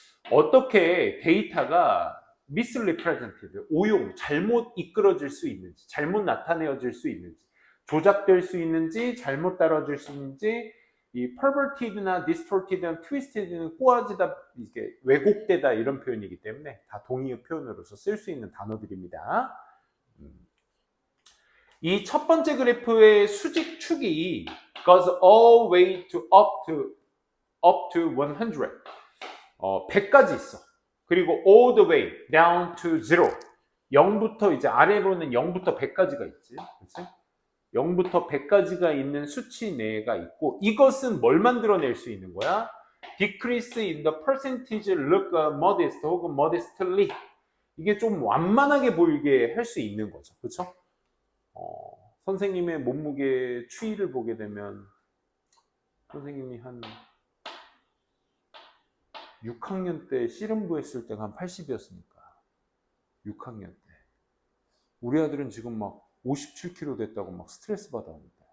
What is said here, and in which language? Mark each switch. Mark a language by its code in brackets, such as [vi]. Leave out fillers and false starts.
[ko] 어떻게 데이터가 misrepresented, 오용, 잘못 이끌어질 수 있는지, 잘못 나타내어질 수 있는지, 조작될 수 있는지, 잘못 따라질 수 있는지, 이 perverted나 distorted나 twisted는 꼬아지다, 이게 왜곡되다 이런 표현이기 때문에 다 동의어 표현으로서 쓸 수 있는 단어들입니다. 이 첫 번째 그래프의 수직 축이 [en] goes all way to up to 100. [ko] 100까지 있어. [en] 그리고 all the way down to 0. [ko] 0부터 이제 아래로는 0부터 100까지가 있지. 그치? 0부터 100까지가 있는 수치 내가 있고 이것은 뭘 만들어낼 수 있는 거야? [en] Decrease in the percentage look modest 혹은 modestly. [ko] 이게 좀 완만하게 보이게 할 수 있는 거죠. 그렇죠? 선생님의 몸무게 추이를 보게 되면 선생님이 한 6학년 때 씨름부 했을 때가 한 80이었으니까 6학년 때 우리 아들은 지금 막 57kg 됐다고 막 스트레스 받아옵니다.